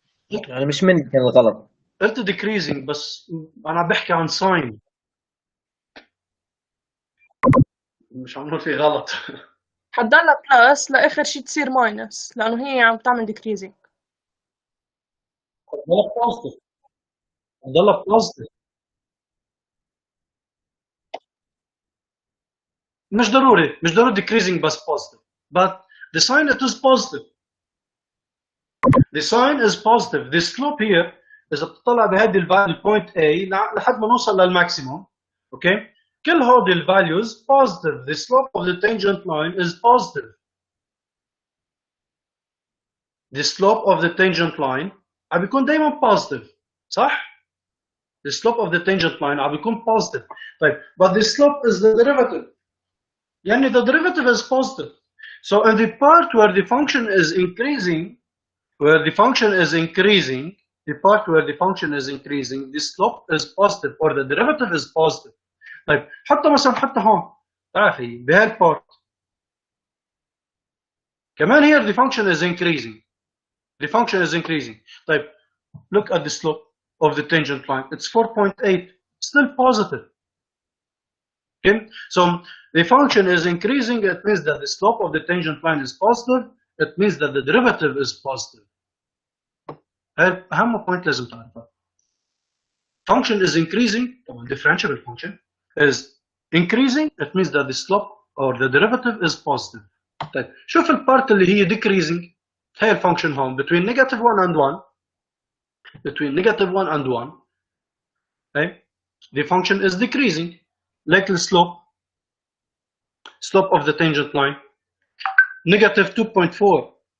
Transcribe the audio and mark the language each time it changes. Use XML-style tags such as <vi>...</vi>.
<ar>يعني مش مني كان الغلط. قلت decreasing بس انا عم بحكي عن sign. مش عم نقول في غلط. حتضلها بلس لاخر شيء تصير ماينس لانه هي عم تعمل decreasing. حتضلها positive. حتضلها positive. مش ضروري decreasing بس positive.</ar> <en>But the sign it is positive. The sign is positive. The slope here</en> <ar>إذا بتطلع بهذه البوينت A لحد ما نوصل للماكسيموم. Okay. كل هودي الvalues positive.</ar> <en>The slope of the tangent line is positive. The slope of the tangent line</en> <ar>عم بيكون دايما</ar> <en>positive. صح؟ The slope of the tangent line</en> <ar>عم بيكون</ar> <en>positive. طيب but the slope is the derivative. يعني the derivative is positive. So in the part where the function is increasing, the part where the function is increasing, the slope is positive or the derivative is positive.</en> <ar>طيب حتى مثلا حتى هون تعرفي بهالبارت كمان</ar> <en>here the function is increasing. The function is increasing. طيب look at the slope of the tangent line. It's 4.8. Still positive. Okay, so the function is increasing. It means that the slope of the tangent line is positive. It means that the derivative is positive.</en> <ar>أهم point لازم تعرفها.</ar> <en>Function is increasing. طبعا differentiable function is increasing. It means that the slope or the derivative is positive.</en> <ar>طيب شوف البارت اللي هي decreasing. هي الفانكشن هون</ar> <en>between negative 1 and 1. Between negative 1 and 1. Okay, the function is decreasing. Like the slope of the tangent line, negative 2.4.</en>